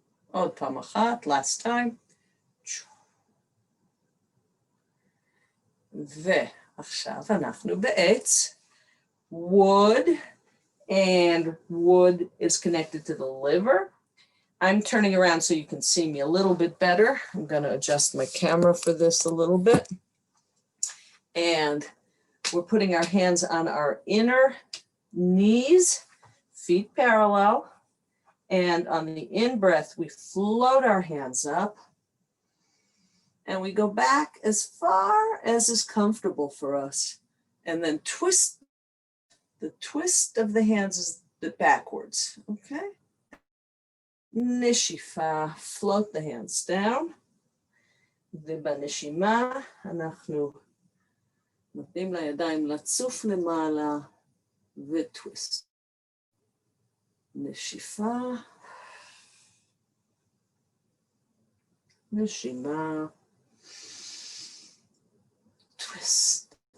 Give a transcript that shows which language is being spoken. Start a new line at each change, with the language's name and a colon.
Hebrew: עוד פעם אחת,
English: last time.
Hebrew: ועכשיו אנחנו בעץ,
English: wood, and wood is connected to the liver. I'm turning around so you can see me a little bit better. I'm going to adjust my camera for this a little bit. And we're putting our hands on our inner knees, feet parallel. And on the in-breath, we float our hands up. And we go back as far as is comfortable for us. And then twist. The twist of the hands is the backwards, okay?
Hebrew: Nishifa,
English: float the hands down.
Hebrew: ובנשימה אנחנו נותנים לידיים לצוף למעלה וטוויסט. נשיפה, נשימה,
English: twist.